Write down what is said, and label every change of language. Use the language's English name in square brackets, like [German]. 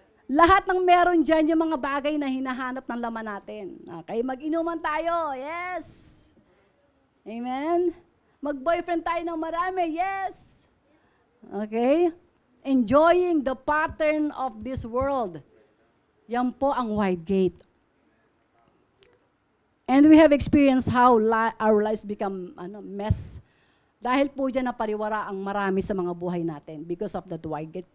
[Filipino] Lahat ng meron dyan, yung mga bagay na hinahanap ng laman natin. Okay? Mag-inuman tayo. Yes. Amen? Mag-boyfriend tayo ng marami. Yes. Okay? [English] Enjoying the pattern of this world. [Filipino] Yan po ang [English] wide gate. And we have experienced how our lives become mess. [Filipino] Dahil po dyan napariwara ang marami sa mga buhay natin [English] because of that wide gate.